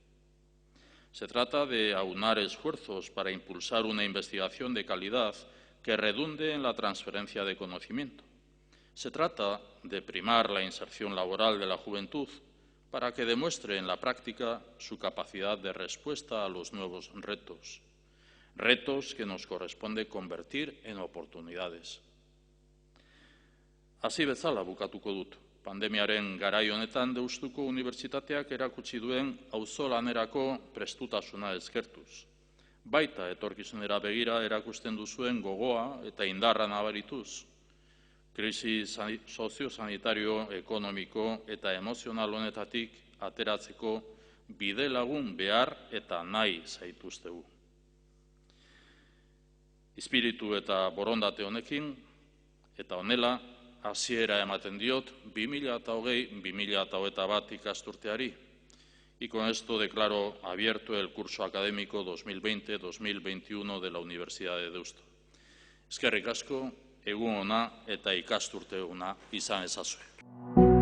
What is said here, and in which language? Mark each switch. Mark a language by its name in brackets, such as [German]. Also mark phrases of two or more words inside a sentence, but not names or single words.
[Spanish] Se trata de aunar esfuerzos para impulsar una investigación de calidad que redunde en la transferencia de conocimiento. Se trata de primar la inserción laboral de la juventud para que demuestre en la práctica su capacidad de respuesta a los nuevos retos, retos que nos corresponde convertir en oportunidades. [Basque] Hasi bezala bukatuko dut. Pandemiaren garai honetan Deustuko Unibertsitateak erakutsi duen auzolanerako prestutasuna eskertuz. Baita etorkizunera begira erakusten duzuen gogoa eta indarra nabarituz. Krisi soziosanitario, ekonomiko eta emozional honetatik ateratzeko bide lagun behar eta nahi zaituztegu. Espiritu eta borondate honekin eta honela hasiera ematen diot 2020-2021 ikasturteari. [Spanish] Y con esto declaro abierto el curso académico 2020-2021 de la Universidad de Deusto. [Basque] Eskerrik asko, egun ona eta ikasturte ona izan ezazue.